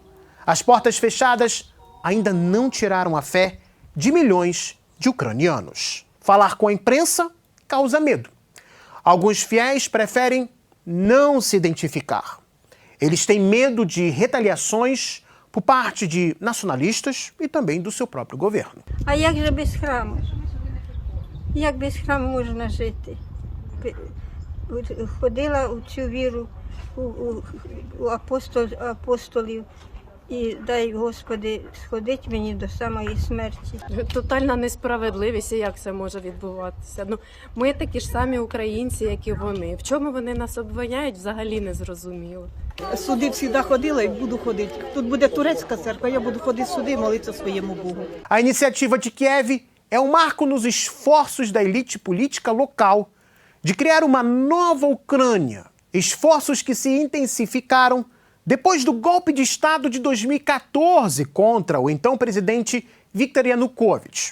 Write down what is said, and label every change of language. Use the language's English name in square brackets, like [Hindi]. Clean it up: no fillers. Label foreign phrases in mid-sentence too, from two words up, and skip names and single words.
[Portuguese] As portas fechadas ainda não tiraram a fé de milhões de ucranianos. Falar com a imprensa causa medo. Alguns fiéis preferem não se identificar. Eles têm medo de retaliações por parte de nacionalistas і também do seu próprio governo. [Ukrainian] А як же без храму? Як без храму можна жити? Ходила у цю віру у апостолів і дай, Господи, сходить мені до самої смерті. Тотальна несправедливість, і як це може відбуватися? Ну, ми такі ж самі українці, як і вони. В чому вони нас обвиняють, взагалі не зрозуміло. Сюди завжди ходила і буду ходити. Тут буде турецька церква, я буду ходити сюди і молитися своєму Богу. [Portuguese] A iniciativa de Kiev é um marco nos esforços da elite política local de criar uma nova Ucrânia. Esforços que se intensificaram depois do golpe de Estado de 2014 contra o então presidente Viktor Yanukovych.